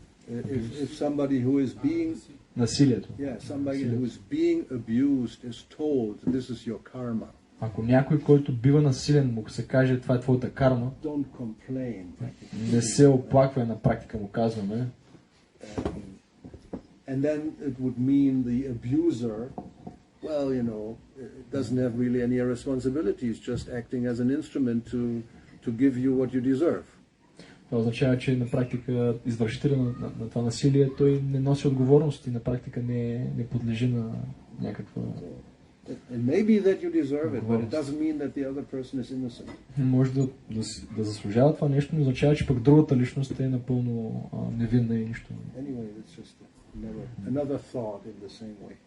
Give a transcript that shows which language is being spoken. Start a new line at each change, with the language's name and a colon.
English: if somebody who is being
Bulgarian: насилието.
English: Yeah, somebody who is being abused is told this is your karma.
Bulgarian: Ако някой, който бива насилен, му се каже това е твоята карма,
English: don't complain.
Bulgarian: Не се оплаква, на практика му казваме.
English: And then it would mean the abuser well, it doesn't have really any responsibilities, just acting as an instrument to give you what you deserve.
Bulgarian: Това означава, че на практика извършителя на това насилие, той не носи отговорност и на практика не подлежи на някаква...
English: It may be that you deserve it, but it doesn't mean that the other person is innocent.
Bulgarian: Може да заслужава това нещо, но означава, че пък другата личност е напълно невинна и нищо.
English: Anyway, it's just another thought in the same way.